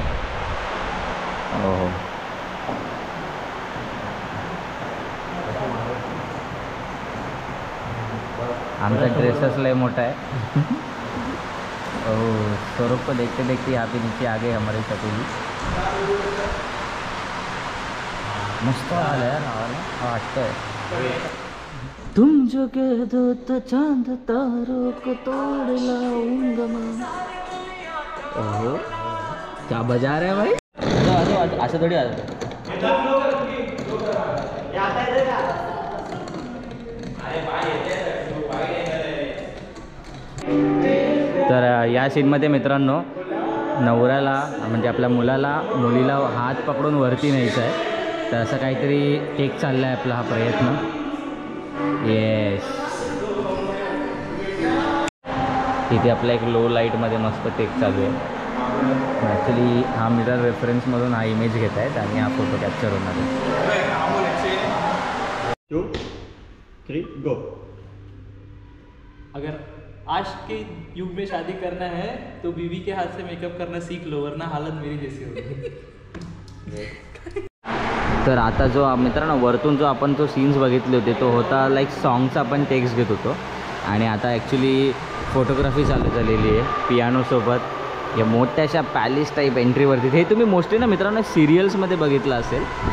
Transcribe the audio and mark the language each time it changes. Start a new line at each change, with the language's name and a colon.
Marathi: हो हो आमचा ड्रेसच लय मोठा आहे.
Hindi: ओह सौरभ को देखते देखते यहाँ पे नीचे आ गए हमारे चकोली.
Marathi: मस्त आला यार आवाला वाटतंय.
Hindi: तुम जो कह दो तो चांद तारों को तोड़ लाऊंगा मैं. ओहो क्या बजा रहे भाई.
Marathi: असं थोडी आलं. तर या सीनमध्ये मित्रांनो नवऱ्याला म्हणजे आपल्या मुलीला हात पकडून वरती न्यायचं आहे. तर असं काहीतरी टेक चालला आहे आपला हा प्रयत्न. येस इथे आपला एक लो लाईटमध्ये मस्त टेक चालू आहे. ॲक्च्युली हा मिरर रेफरन्समधून हा इमेज घेत आहेत आणि हा फोटो कॅप्चर होणार आहे.
English: 2, 3 go.
Hindi: अगर आज के युग में शादी करना है तो बीवी के हाथ से मेकअप करना सीख लो, वरना हालत मेरी जैसी होगी.
Marathi: तर आता जो मित्रांनो वरतून जो आपण तो सीन्स बघितले होते तो होता लाईक सॉंगचा आपण टेक्स्ट घेत होतो. आणि आता ॲक्च्युली फोटोग्राफी चालू झालेली आहे पियानोसोबत. या मोठ्याशा पॅलेस टाईप एंट्रीवरती. हे तुम्ही मोस्टली ना मित्रांनो सिरियल्समध्ये बघितलं असेल.